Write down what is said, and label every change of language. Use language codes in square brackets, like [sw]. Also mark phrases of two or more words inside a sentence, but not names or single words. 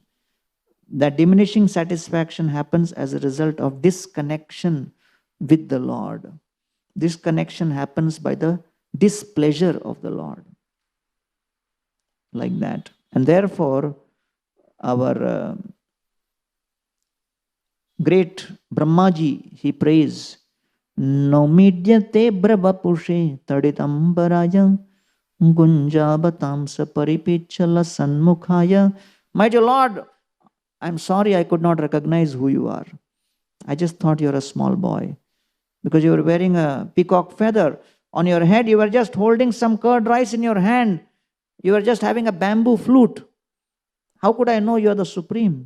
[en] That diminishing satisfaction happens as a result of disconnection with the Lord. This connection happens by the displeasure of the Lord. Like that. And therefore, our great Brahmaji, he prays, [sa] Nomidyate brabapushe taditambaraya gunjabatamsa paripichala sanmukhaya. [en] My dear Lord, I'm sorry I could not recognize who you are. I just thought you're a small boy. Because you were wearing a peacock feather on your head, you were just holding some curd rice in your hand. You were just having a bamboo flute. How could I know you are the Supreme?